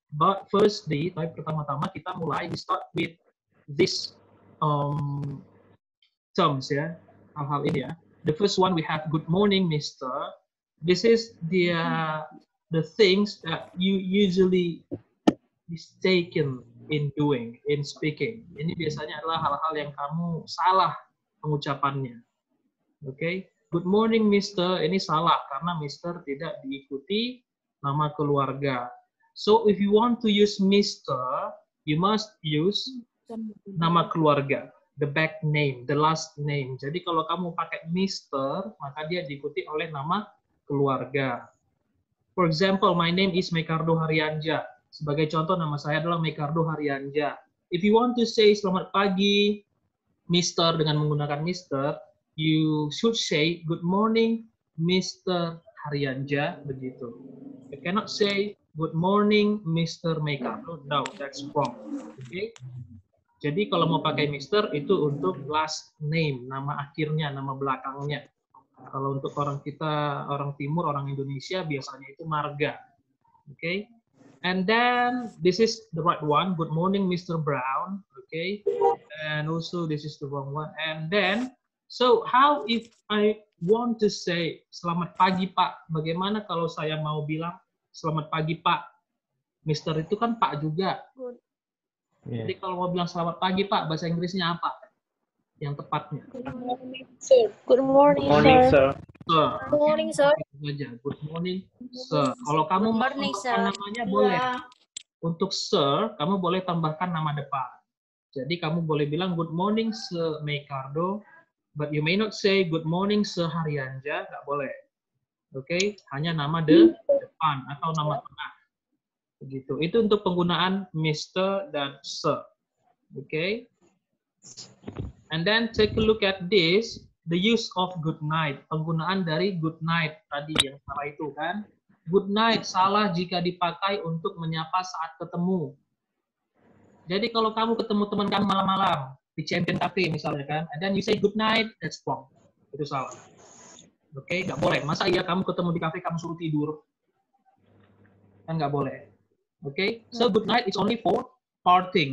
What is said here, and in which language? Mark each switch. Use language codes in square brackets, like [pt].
[en] But firstly, [id] pertama-tama kita mulai, [en] we start with this terms ya, [id] hal-hal ini ya. [en] The first one we have good morning, Mister. This is the things that you usually mistaken in doing, in speaking. [id] Ini biasanya adalah hal-hal yang kamu salah pengucapannya. [en] Oke, good morning, Mister. [id] Ini salah karena Mister tidak diikuti nama keluarga. [en] So if you want to use Mister, you must use [id] nama keluarga, [en] the back name, the last name. [id] Jadi kalau kamu pakai Mister, maka dia diikuti oleh nama keluarga. [en] For example, my name is Mekardo Haryanja. [id] Sebagai contoh, nama saya adalah Mekardo Haryanja. [en] If you want to say [id] selamat pagi, Mister, dengan menggunakan Mister, [en] you should say good morning, Mr. [id] Haryanja, begitu. [en] You cannot say good morning, Mr. Mekardo. No, that's wrong. Okay? [id] Jadi kalau mau pakai Mister itu untuk [en] last name, [id] nama akhirnya, nama belakangnya. Kalau untuk orang kita, orang Timur, orang Indonesia biasanya itu marga. [en] Okay? And then this is the right one. Good morning, Mr. Brown. Okay? And also this is the wrong one. And then, so how if I want to say [id] selamat pagi Pak? Bagaimana kalau saya mau bilang selamat pagi Pak? Mister itu kan Pak juga. [en] Yeah. [id] Jadi kalau mau bilang [en] selamat pagi Pak, [id] bahasa Inggrisnya apa? Yang tepatnya. [en] Good morning, sir. Good morning, Morning, sir. sir. Sir. Good morning, sir. [id] Itu saja. [en] Good morning, sir. [id] Kalau kamu [en] Good [id] mau [en] morning, [id] tambahkan [en] sir. [id] namanya boleh. Untuk sir, kamu boleh tambahkan nama depan. Jadi kamu boleh bilang [en] good morning, Sir Mekardo. But you may not say good morning, Sir Haryanja. [id] Nggak boleh. Oke? Hanya nama depan atau nama tengah. Begitu. Itu untuk penggunaan Mr. dan Sir. Oke? [en] And then take a look at this, the use of good night. [id] Penggunaan dari good night tadi yang salah itu kan. Good night salah jika dipakai untuk menyapa saat ketemu. Jadi kalau kamu ketemu teman kamu malam-malam di Champion Cafe misalnya kan, [en] and then you say good night, that's wrong. [id] Itu salah. Oke, nggak boleh. Masa iya kamu ketemu di kafe kamu suruh tidur? Kan nggak boleh. [en] Oke, so good night is only for parting.